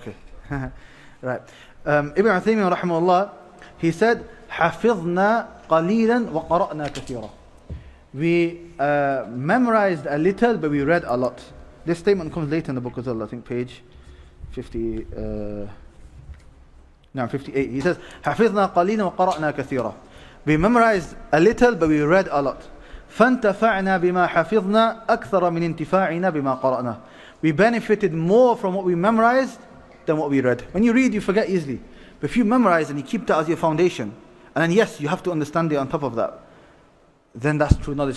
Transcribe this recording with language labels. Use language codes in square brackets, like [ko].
[en] Okay, right. Ibn Uthaymeen rahimahullah, he said, [ar] حَفِظْنَا قَلِيلًا وَقَرَأْنَا كَثِيرًا. [en] We memorized a little, but we read a lot. This statement comes later in the book as well, I think page 58. He says, [ar] حَفِظْنَا قَلِيلًا وَقَرَأْنَا كَثِيرًا. [en] We memorized a little, but we read a lot. [ar] فَانْتَفَعْنَا بِمَا حَفِظْنَا أَكْثَرَ مِنْ انْتِفَاعِنَا بِمَا قَرَأْنَا. [en] We benefited more from what we memorized than what we read. When you read, you forget easily. But if you memorize and you keep that as your foundation, and then yes, you have to understand it on top of that, then that's true knowledge.